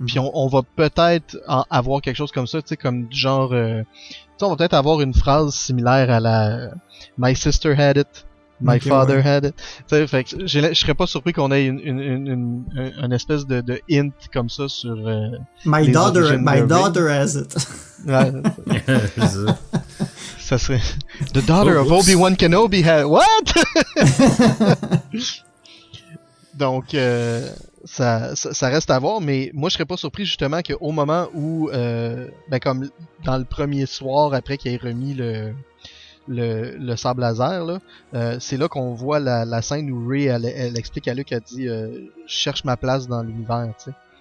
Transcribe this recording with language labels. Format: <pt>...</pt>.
<fr>Puis on va peut-être avoir quelque chose comme ça, tu sais, comme du genre... tu sais, on va peut-être avoir une phrase similaire à la «</fr> <en>My sister had it ». My father had it.</en> <fr>T'sais, fait que je serais pas surpris qu'on ait une espèce de hint comme ça sur</fr> <en>My daughter has it.</en> <fr>Ouais. Ça serait</fr> <en>The daughter of Obi-Wan Kenobi had what?</en> <fr>Donc ça reste à voir, mais moi je serais pas surpris justement qu'au moment où comme dans le premier soir après qu'il ait remis le sable laser là, c'est là qu'on voit la scène où Rey elle explique à Luke, elle dit je cherche ma place dans l'univers, tu sais.</fr>